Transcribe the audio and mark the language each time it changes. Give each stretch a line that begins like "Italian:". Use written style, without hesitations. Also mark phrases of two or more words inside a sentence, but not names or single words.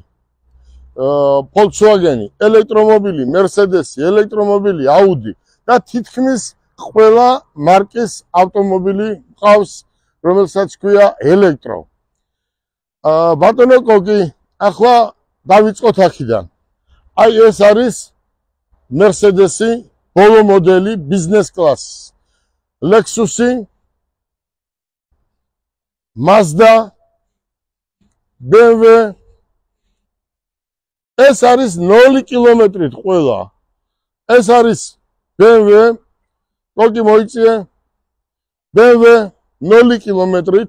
Georgian: Volkswagen, ელექტრომობილი, Mercedes, ელექტრომობილი, Audi და თითქმის ყველა მარკის ავტომობილი მყავს, რომელსაც ქვია ელექტრო. ბატონო კოკი, ახლა დავიწყოთ აქედან. აი ეს არის Mercedes-ი, ბოლო მოდელი,
English: business class.
Georgian: Lexus-ი, Mazda, BMW. ეს არის 0 კილომეტრით ყველა. ეს არის BMW, კოკი მოიწიე. BMW 0 კილომეტრით.